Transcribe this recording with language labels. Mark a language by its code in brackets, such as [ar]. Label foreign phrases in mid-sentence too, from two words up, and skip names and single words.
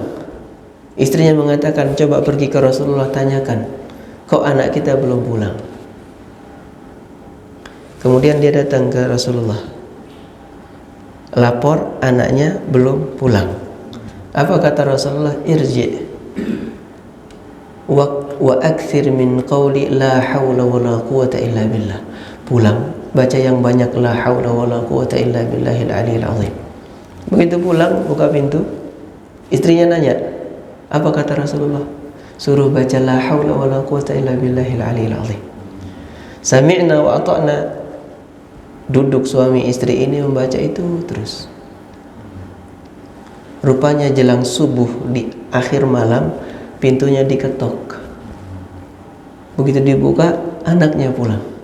[id] Istrinya mengatakan, coba pergi ke Rasulullah, tanyakan, kok anak kita belum pulang? Kemudian dia datang ke Rasulullah, lapor anaknya belum pulang. Apa kata Rasulullah? [ar] ارجع وأكثر من قول لا حول ولا قوة إلا بالله. [id] Pulang, baca yang banyak [ar] لا حول ولا قوة إلا بالله العلي العظيم. [id] Begitu pulang, buka pintu, istrinya nanya, apa kata Rasulullah? Suruh baca [ar] لا حول ولا قوة إلا بالله العلي العظيم. سمعنا وأطعنا. [id] Duduk suami istri ini membaca itu terus. Rupanya jelang subuh di akhir malam, pintunya diketok. Begitu dibuka, anaknya pulang.